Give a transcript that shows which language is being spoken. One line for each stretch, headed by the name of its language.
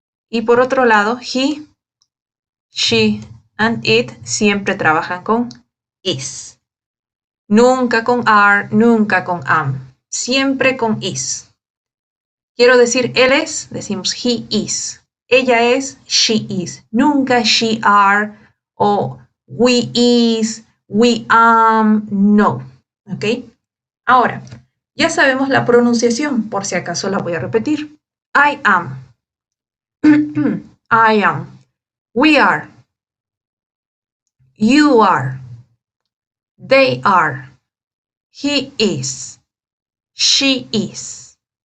Spanish: Y por otro lado,
English: he, she and it
Spanish: siempre trabajan con is. Nunca con are, nunca con am. Siempre con is. Quiero decir él es, decimos
English: he is.
Spanish: Ella es,
English: she is.
Spanish: Nunca
English: she are o we is, we am, no.
Spanish: ¿Ok? Ahora, ya sabemos la pronunciación, por si acaso la voy a repetir.
English: I am. I am. We are. You are. They are. He is. She is.